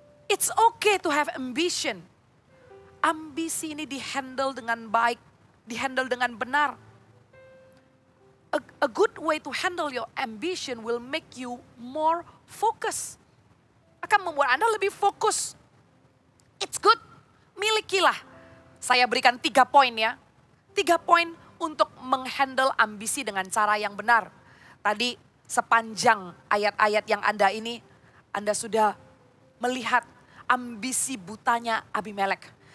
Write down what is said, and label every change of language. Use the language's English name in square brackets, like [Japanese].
[English] It's okay to have ambition. [Indonesian] Ambisi ini dihandle dengan baik, dihandle dengan benar. [English] A good way to handle your ambition will make you more focused. [Indonesian] Akan membuat Anda lebih fokus. [English] It's good, [Indonesian] milikilah. Saya berikan 3 poin ya. 3 poin untuk menghandle ambisi dengan cara yang benar. Tadi sepanjang ayat-ayat yang Anda sudah melihat ambisi butanya Abimelek.